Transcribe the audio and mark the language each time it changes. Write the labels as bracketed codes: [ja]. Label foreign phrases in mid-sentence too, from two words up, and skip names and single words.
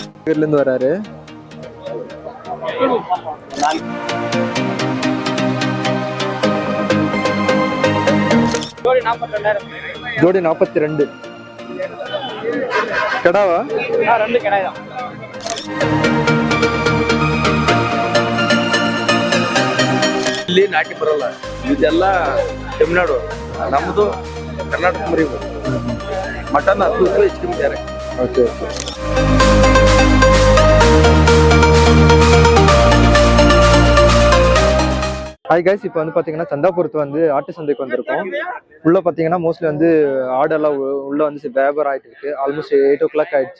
[ta] சூளகிரிலேருந்து வராரு. ஜோடி 42. கடாவா? 2 கடாய் தான். [kn] ಇಲ್ಲಿ ನಾಟಿ ಬರಲ್ಲ, ಇದೆಲ್ಲ ತಮಿಳ್ನಾಡು, ನಮ್ಮದು ಕರ್ನಾಟಕ ಮರಿ. ಮಟನ್ 10 ರೂಪಾಯಿ ಹೆಚ್ಚು ಬೇರೆ. [en] OK OK. hi guys, [ta] இப்போ வந்து பார்த்தீங்கன்னா சந்தாபுரத்து வந்து ஆட்டு சந்தைக்கு வந்திருக்கோம். உள்ளே பார்த்தீங்கன்னா மோஸ்ட்லி வந்து ஆடெல்லாம் உள்ளே வந்து வியாபாரம் ஆகிட்டு இருக்கு. [en] almost 8 o'clock [ta] ஆயிடுச்சு.